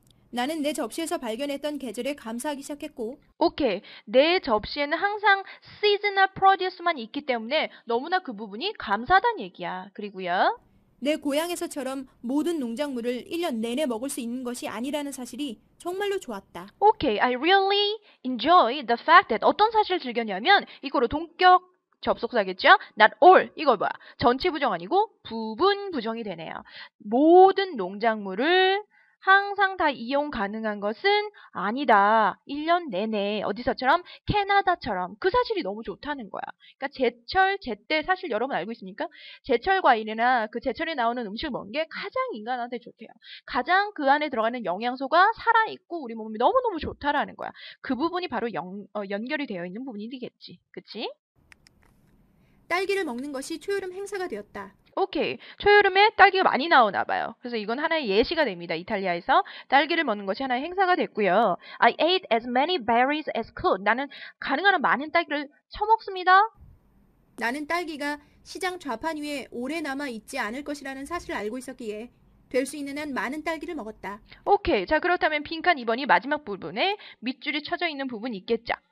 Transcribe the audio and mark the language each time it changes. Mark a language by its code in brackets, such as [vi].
[ko] 나는 내 접시에서 발견했던 계절에 감사하기 시작했고 오케이. 내 접시에는 항상 [en] seasonal produce [ko] 만 있기 때문에 너무나 그 부분이 감사하다는 얘기야. 그리고요. 내 고향에서처럼 모든 농작물을 1년 내내 먹을 수 있는 것이 아니라는 사실이 정말로 좋았다. [en] Okay, I really enjoy the fact that [ko] 어떤 사실을 즐겼냐면 이거로 동격 접속사겠죠? [en] Not all. [ko] 이거 뭐야? 전체 부정 아니고 부분 부정이 되네요. 모든 농작물을 항상 다 이용 가능한 것은 아니다. 1년 내내 어디서처럼 캐나다처럼 그 사실이 너무 좋다는 거야. 그러니까 제철 제때 사실 여러분 알고 있습니까? 제철 과일이나 그 제철에 나오는 음식을 먹는 게 가장 인간한테 좋대요. 가장 그 안에 들어가는 영양소가 살아있고 우리 몸이 너무너무 좋다라는 거야. 그 부분이 바로 연결이 되어 있는 부분이 되겠지. 그치? 딸기를 먹는 것이 초여름 행사가 되었다. 오케이. 초여름에 딸기가 많이 나오나 봐요. 그래서 이건 하나의 예시가 됩니다. 이탈리아에서 딸기를 먹는 것이 하나의 행사가 됐고요. [en] I ate as many berries as could. [ko] 나는 가능한 한 많은 딸기를 처먹습니다. 나는 딸기가 시장 좌판 위에 오래 남아 있지 않을 것이라는 사실을 알고 있었기에 될 수 있는 한 많은 딸기를 먹었다. 오케이. 자, 그렇다면 빈칸 2번이 마지막 부분에 밑줄이 쳐져 있는 부분이 있겠죠.